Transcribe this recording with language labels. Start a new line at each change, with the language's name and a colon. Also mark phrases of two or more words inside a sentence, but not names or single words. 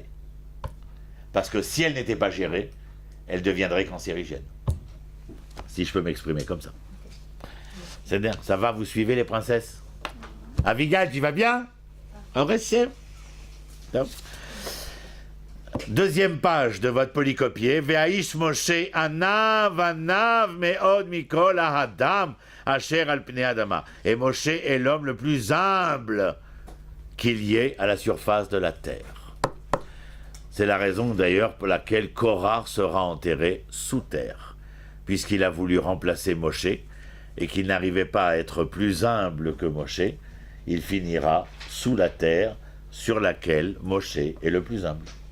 French: Parce que si elle n'était pas gérée, elle deviendrait cancérigène. Si je peux m'exprimer comme ça. C'est-à-dire, ça va, vous suivez les princesses? Avigal, tu vas bien? En récit. Deuxième page de votre polycopier.
Hebrew: והאיש משה ענו מאד מכל האדם אשר על פני האדמה.
French: Et Moshe est l'homme le plus humble qu'il y ait à la surface de la terre. C'est la raison d'ailleurs pour laquelle Korah sera enterré sous terre, puisqu'il a voulu remplacer Moshe et qu'il n'arrivait pas à être plus humble que Moshe, il finira sous la terre sur laquelle Moshe est le plus humble.